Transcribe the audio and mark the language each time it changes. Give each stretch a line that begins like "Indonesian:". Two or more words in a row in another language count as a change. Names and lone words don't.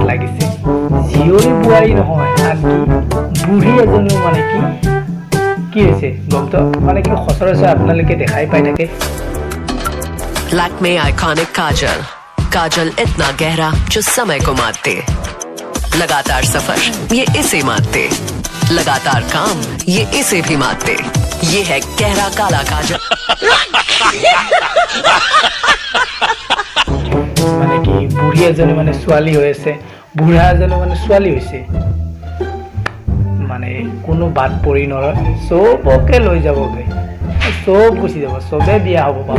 Assamese: লাগিছে, জীয়ৰী বোৱাৰী নহয়, আনকি বুঢ়ী এজনীও মানে কি হৈছে গমটো মানে কি সচৰাচৰ আপোনালোকে দেখাই পাই থাকে।
Hindi: लैक्मे आइकॉनिक काजल, काजल इतना गहरा जो समय को मारते, लगातार सफर ये इसे मारते, लगातार काम ये इसे भी मारते, ये है गहरा काला काजल।
Assamese: মানে কি বুঢ়ী এজনী মানে ছোৱালী হৈ আছে, বুঢ়া এজনী মানে ছোৱালী হৈছে, মানে কোনো বাদ পৰি নৰয়, চবকে লৈ যাবগৈ, চব গুচি যাব, চবে বিয়া হ'ব পাব।